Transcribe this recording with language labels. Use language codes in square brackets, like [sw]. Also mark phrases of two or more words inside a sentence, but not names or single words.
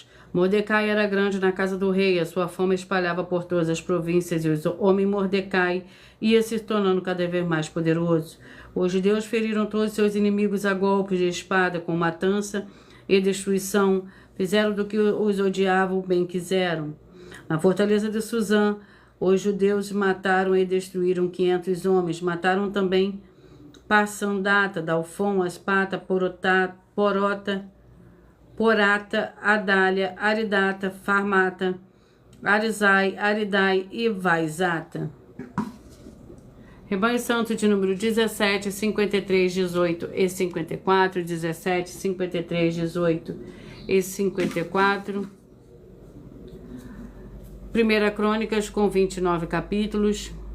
[pt] Mordecai era grande na casa do rei, a sua fama espalhava por todas as províncias e o homem Mordecai ia se tornando cada vez mais poderoso. Os judeus feriram todos seus inimigos a golpes de espada, com matança e destruição. Fizeram do que os odiavam bem quiseram. Na fortaleza de Suzã, os judeus mataram e destruíram 500 homens. Mataram também Passandata, Dalfon, Aspata, Porata, Adália, Aridata, Farmata, Arizai, Aridai e Vaizata. Rebanho Santo de número 17, 53, 18 e 54, 17, 53, 18 e 54. 1 Crônicas com 29 capítulos.